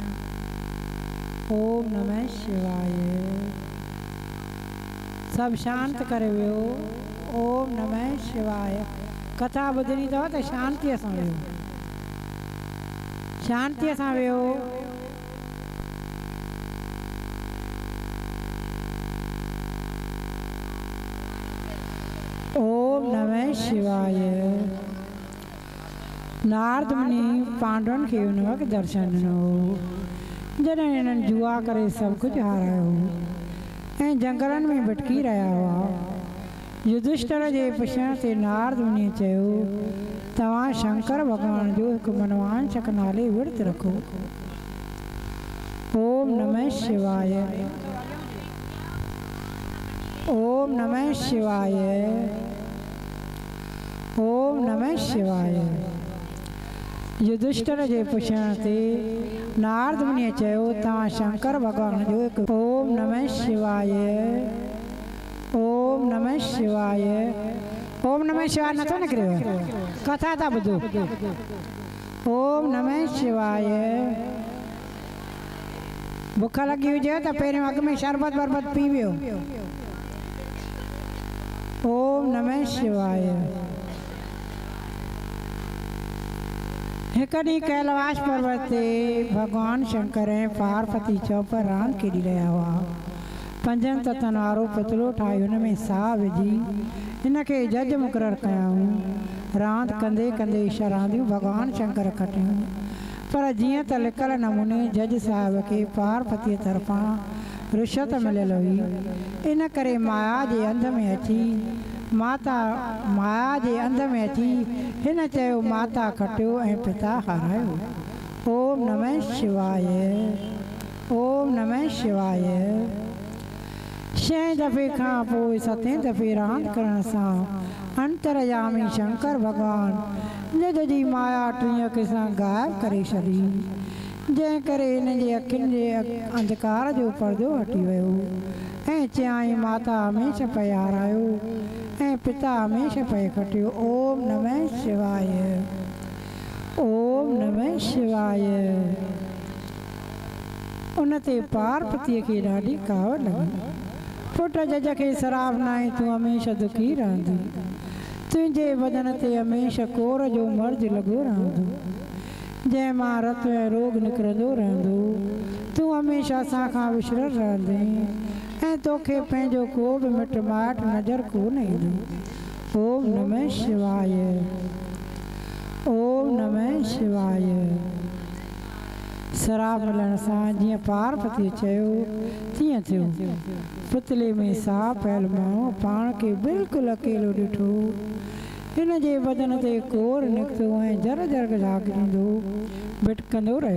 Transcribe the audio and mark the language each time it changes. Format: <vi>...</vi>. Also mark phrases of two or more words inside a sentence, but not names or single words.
<sa>ओम नमः शिवाय।</sa> <sd>सब शांत करे वियो।</sd> <sa>ओम नमः शिवाय।</sa> <sd>कथा ॿुधणी अथव त शांतीअ सां वियो, शांतीअ सां वियो।</sd> <sa>ओम नमः शिवाय।</sa> <sd>नारद मुनि पांडवन खे हुन वक़्तु दर्शन ॾिनो जॾहिं हिननि जुआ करे सभु कुझु हारायो ऐं जंगलनि में भटकी रहिया हुआ। युधिष्ठिर जे पुछण ते नारद मुनि चयो, तव्हां शंकर भॻवान जो हिकु मनवांशक नाले विर्त रखो।</sd> <sa>ओम नमः शिवाय। ओम नमः शिवाय। ओम नमः शिवाय।</sa> <sd>युधिष्ठिर जे पुछण ते नारद मुनिअ चयो, तव्हां शंकर भॻवान जो हिकु।</sd> <sa>ओम नमः शिवाय। ओम नमः शिवाय। ओम नमः शिवाय</sa> <sd>नथो निकिरेव, कथा था ॿुधो।</sd> <sa>ओम नमः शिवाय।</sa> <sd>बुख लगी हुजे त पहिरियों अॻ में शरबत वरबत पी वियो।</sd> <sa>ओम नमः शिवाय।</sa> <sd>हिकु ॾींहुं कैलाश पर्वत ते भगवान शंकर ऐं पार्वती चौक पर रांदि खेॾी रहिया हुआ। पंजनि तत्वनि वारो पुतलो ठाहे हुन में साह विझी हिनखे जज मुक़ररु कयाऊं। रांदि कंदे कंदे शरांदियूं भगवान शंकर खटियूं, पर जीअं त लिकल नमूने जज साहिब खे पार्वतीअ तरफ़ां रिश्वत मिलियल हुई, इन करे माया जे अंध में अची हिन चयो, माता खटियो ऐं पिता हारायो।</sd> <sa>ओम नमः शिवाय। ओम नमः शिवाय।</sa> <sd>6 दफ़े खां पोइ 7 दफ़े रांदि करण सां अंतरयामी शंकर भॻवान जज जी माया टीह सां गायब करे छॾी, जंहिं करे हिन जे अखियुनि जे अंधकार जो पर्दो हटी वियो ऐं चयाईं, माता हमेशह पए हारायो ऐं पिता हमेशह पए खटियो।</sd> <sa>ओम नमः शिवाय। ओम नमः शिवाय।</sa> <sd>उन ते पार्वतीअ खे ॾाढी काव लॻी। पुट जज खे सराब नाहे, तूं हमेशह दुखी रहंदी, तुंहिंजे बदन ते हमेशह कोर जो मर्ज़ लॻो रहंदो, जंहिं मां रत ऐं रोग निकिरंदो रहंदो। तूं हमेशह असां खां विछड़ल रहंदे ऐं तोखे पंहिंजो को बि मिट माइट नज़र कोन ईंदो।</sd> <sa>ओम नमः शिवाय। ओम नमः शिवाय।</sa> <sd>शराब मिलण सां जीअं पार्वतीअ चयो तीअं थियो। पुतले में साह पयल माण्हू पाण खे बिल्कुलु अकेलो ॾिठो। हिन जे बदन ते कोर निकितो ऐं जर जर जाॻींदो भिटकंदो रहियो।</sd>